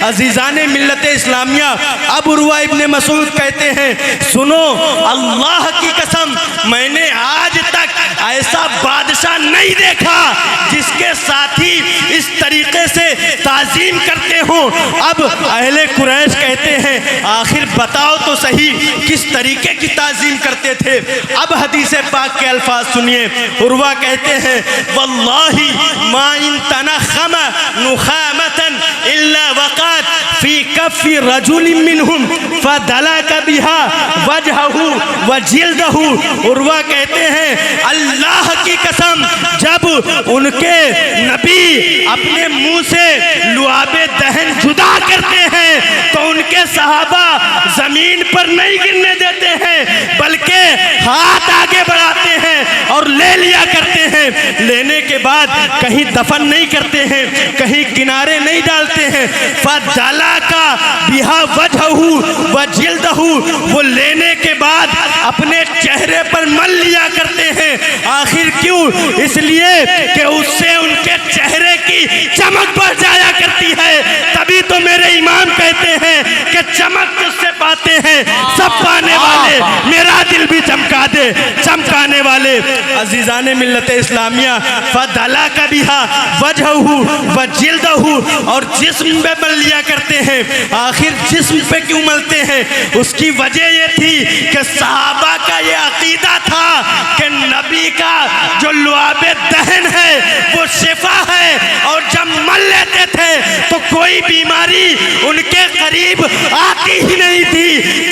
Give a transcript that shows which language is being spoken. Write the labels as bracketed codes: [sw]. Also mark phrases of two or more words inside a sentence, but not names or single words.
[hi] अजीज़ाने मिल्लत इस्लामिया, अब उर्वा इब्ने मसऊद कहते हैं, सुनो, अल्लाह की कसम, मैंने आज तक ऐसा बादशाह नहीं देखा जिसके साथी इस तरीके से ताज़ीम करते हों। अब अहले कुरैश कहते हैं, आखिर बताओ तो सही किस तरीके की ताज़ीम करते थे। अब हदीस पाक के अल्फाज सुनिए। उर्वा कहते हैं, [ar] والله ما إن تنخم نخامة إلا وقعت في كف رجل منهم فدلك بها وجهه وجلده. [hi] उर्वा कहते हैं, अल्लाह की कसम, जब उनके नबी अपने मुंह से लुआबे दहन जुदा करते हैं तो उनके सहाबा जमीन पर नहीं गिरने देते हैं, बल्कि हाथ आगे बढ़ाते हैं और ले लिया करते हैं। लेने के बाद कहीं दफन नहीं करते हैं, कहीं किनारे नहीं डालते हैं। [ar] فدلك بها وجهه وجلده, [hi] वो लेने के बाद अपने चेहरे पर मल लिया करते हैं। आखिर क्यों? इसलिए कि उससे उनके चेहरे की चमक बढ़ जाया करती है। तभी तो मेरे इमाम कहते हैं कि चमक उससे पाते हैं सब पाने वाले, मेरा दिल भी चमका दे चमकाने वाले वाले अजीज़ान मिल्लत इस्लामिया [ar] فدلك بها وجهه وجلده, [hi] और जिस्म पे मल लिया करते हैं। आखिर जिस्म पे क्यों मलते हैं? उसकी वजह ये थी कि सहाबा का ये अकीदा था कि नबी का जो लुआबे दहन है वो शिफा है, और जब मल लेते थे तो कोई बीमारी उनके करीब आती ही नहीं थी।